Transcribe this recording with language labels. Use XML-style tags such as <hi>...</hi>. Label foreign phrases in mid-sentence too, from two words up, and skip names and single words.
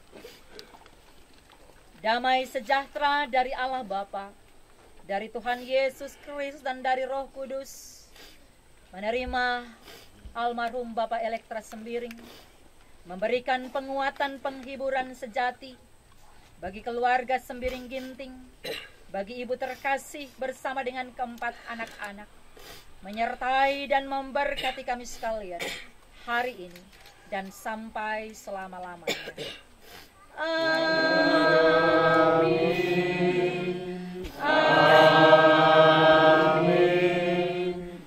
<id>Damai sejahtera dari Allah Bapa, dari Tuhan Yesus Kristus dan dari Roh Kudus, menerima almarhum Bapak Elektra Sembiring, memberikan penguatan penghiburan sejati bagi keluarga Sembiring Ginting, bagi ibu terkasih bersama dengan keempat anak-anak, menyertai dan memberkati kami sekalian hari ini dan sampai selama-lamanya. Amin. Amin.</id>